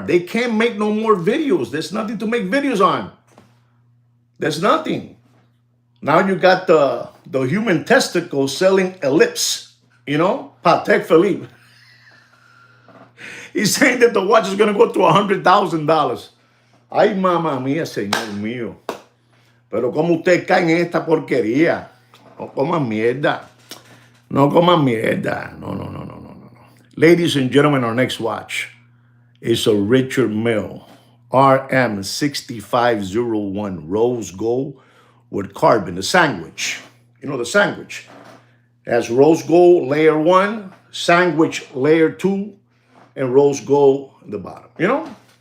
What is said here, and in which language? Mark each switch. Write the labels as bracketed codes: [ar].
[en] They can't make no more videos. There's nothing to make videos on. There's nothing. Now you got the human testicle selling ellipse, you know, Patek Philippe. He's saying that the watch is going to go to $100,000. [es] Ay, mamá mía, señor mío. Pero como usted cae en esta porquería. No coman mierda. No coman mierda. No. [en] Ladies and gentlemen, our next watch is a Richard Mille RM6501 rose gold with carbon, the sandwich. You know the sandwich. It has rose gold layer 1, sandwich layer 2, and rose gold in the bottom. You know?